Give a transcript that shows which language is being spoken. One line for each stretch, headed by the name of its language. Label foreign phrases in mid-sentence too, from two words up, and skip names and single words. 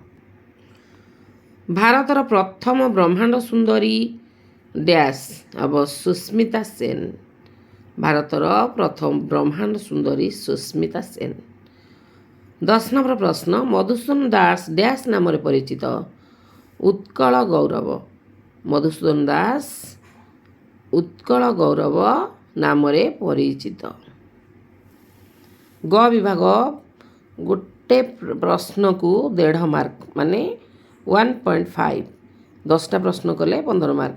Odia: ଭାରତର ପ୍ରଥମ ବ୍ରହ୍ମାଣ୍ଡ ସୁନ୍ଦରୀ ଡ୍ୟାସ ଅବ ସୁସ୍ମିତା ସେନ। ଭାରତର ପ୍ରଥମ ବ୍ରହ୍ମାଣ୍ଡ ସୁନ୍ଦରୀ ସୁସ୍ମିତା ସେନ। 10 ନମ୍ବର ପ୍ରଶ୍ନ ମଧୁସୂଦନ ଦାସ ଡ୍ୟାସ ନାମ ପରିଚିତ? ଉତ୍କଳ ଗୌରବ। ମଧୁସୂଦନ ଦାସ ଉତ୍କଳ ଗୌରବ ନାମରେ ପରିଚିତ। ଗ ବିଭାଗ ଗୋଟେ ପ୍ରଶ୍ନକୁ 1.5 ମାର୍କ ମାନେ 1.5, 10ଟା ପ୍ରଶ୍ନ କଲେ 15 ମାର୍କ।